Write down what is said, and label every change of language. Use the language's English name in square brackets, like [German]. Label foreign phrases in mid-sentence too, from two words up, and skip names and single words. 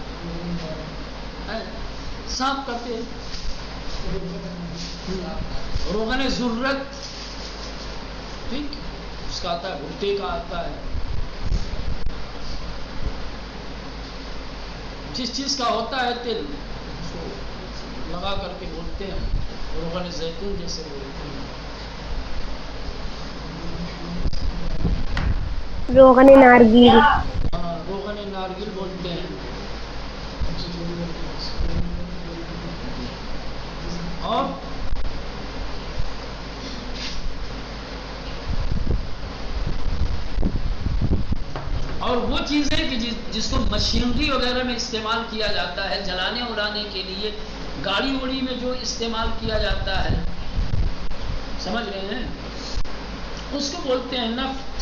[Urdu] صاف کرتے ہیں، روغن ضرورت، ٹھیک، اس کا آتا ہے، بھٹے کا آتا ہے، جس چیز کا ہوتا ہے تیل اس کو لگا کر کے بولتے ہیں، روغن زیتون جیسے بولتے ہیں، روغن نارگیل، روغن نارگل بولتے ہیں، اور وہ چیزیں کہ جس کو مشینری وغیرہ میں استعمال کیا جاتا ہے، جلانے اڑانے کے لیے، گاڑی وڑی میں جو استعمال کیا جاتا ہے، سمجھ رہے ہیں، اس کو بولتے ہیں نفت۔